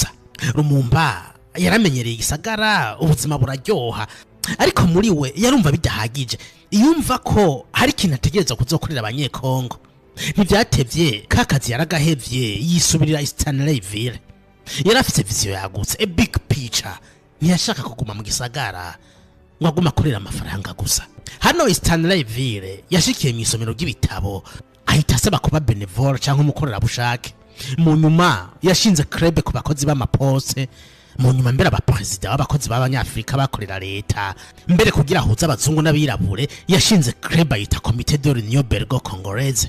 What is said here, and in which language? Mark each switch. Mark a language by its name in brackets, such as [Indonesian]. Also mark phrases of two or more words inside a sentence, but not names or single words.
[Rundi] Lumumba yaramenyereye igisagara, ubuzima buraryoha, ariko muri we yarumva bidahagije. Yumva ko hari ikintu ategereza kuzokorera abanyekongo. Ntivyatevye kakazi yaragahevye yisubirira Stanleyville. Yarafise vision yagutse, [English] a big picture. [Rundi] Ntiyashaka kuguma mu gisagara ngo aguma akorera amafaranga gusa. Hano Stanleyville yashikiye mu isomero ry'ibitabo, ahita asaba kuba bénévole cyangwa umukorera bushake. Mu nyuma yashinze club ku bakozi b'amaposte mu nyuma mbere abaperezida b'abakozi b'abanyafrika bakorera leta mbere kugira huza abazungu n'abirabure yashinze club yita Comité de l'Union Belgo-Congolaise.